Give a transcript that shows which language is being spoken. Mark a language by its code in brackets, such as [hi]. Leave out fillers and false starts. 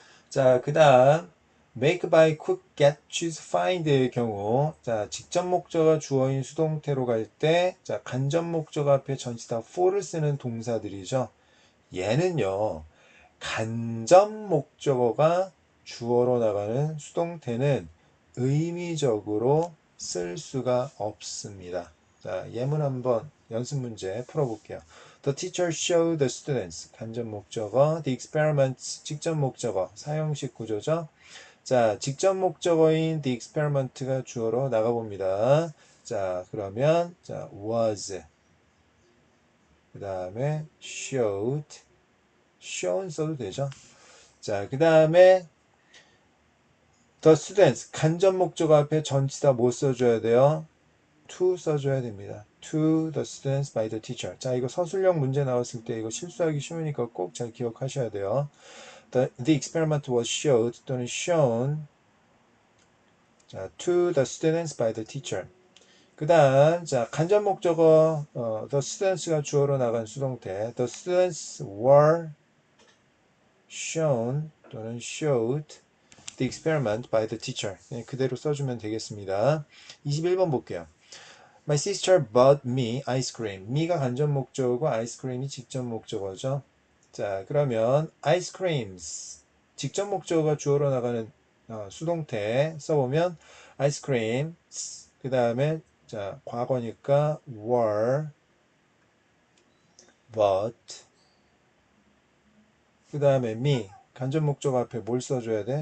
[ko] 자, 그 다음 make, buy, cook, get, choose, find의 경우 자, 직접 목적어 주어인 수동태로 갈 때 자, 간접 목적어 앞에 전치사 for를 쓰는 동사들이죠. 얘는요. 간접 목적어가 주어로 나가는 수동태는 의미적으로 쓸 수가 없습니다. 자, 예문 한번 연습 문제 풀어볼게요. [en] The teacher showed the students [ko] 간접 목적어, [en] the experiments [ko] 직접 목적어, 사형식 구조죠. 자, 직접 목적어인 the experiment가 주어로 나가봅니다. 자, 그러면 자, was 그 다음에 showed shown 써도 되죠. 자, 그 다음에 the students 간접 목적어 앞에 전치사 뭐 써줘야 돼요? to 써줘야 됩니다. [en] to the students by the teacher. [ko] 자, 이거 서술형 문제 나왔을 때 이거 실수하기 쉬우니까 꼭 잘 기억하셔야 돼요. [en] The experiment was showed 또는 shown 자, to the students by the teacher. [ko] 그 다음 자 간접 목적어 the students가 주어로 나간 수동태 [en] the students were shown 또는 showed the experiment by the teacher. [ko] 그대로 써주면 되겠습니다. 21번 볼게요. [en] My sister bought me ice cream. [ko] me가 간접 목적어고 아이스크림이 직접 목적어죠. 자, 그러면 ice creams 직접 목적어가 주어로 나가는 수동태 써보면 ice creams 그 다음에 자 과거니까 were bought 그 다음에 me 간접 목적 앞에 뭘 써줘야 돼?